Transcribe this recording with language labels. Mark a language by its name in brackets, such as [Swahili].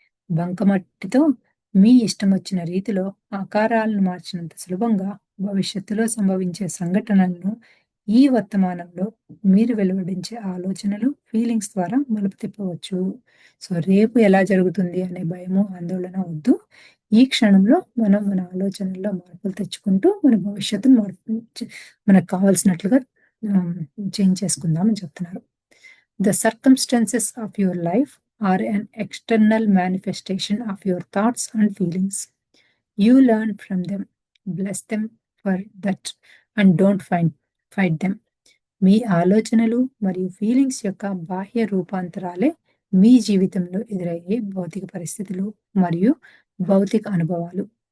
[Telugu] బంకమట్టితో మీ ఇష్టమొచ్చిన రీతిలో ఆకారాలను మార్చినంత సులభంగా భవిష్యత్తులో సంభవించే సంఘటనలను ఈ వర్తమానంలో మీరు వెలువడించే ఆలోచనలు, ఫీలింగ్స్ ద్వారా మలుపు తిప్పవచ్చు. సో, రేపు ఎలా జరుగుతుంది అనే భయము, ఆందోళన వద్దు. ఈ క్షణంలో మనం మన ఆలోచనల్లో మార్పులు తెచ్చుకుంటూ మన భవిష్యత్తును మనకు కావాల్సినట్లుగా ఆహ్, చేంజ్ చేసుకుందాం అని చెప్తున్నారు. [English] The circumstances of your life are an external manifestation of your thoughts and feelings. You learn from them, bless them for that, and don't fight them. [Telugu] మీ ఆలోచనలు మరియు ఫీలింగ్స్ యొక్క బాహ్య రూపాంతరాలే మీ జీవితంలో ఎదురయ్యే భౌతిక పరిస్థితులు మరియు భౌతిక అనుభవాలు.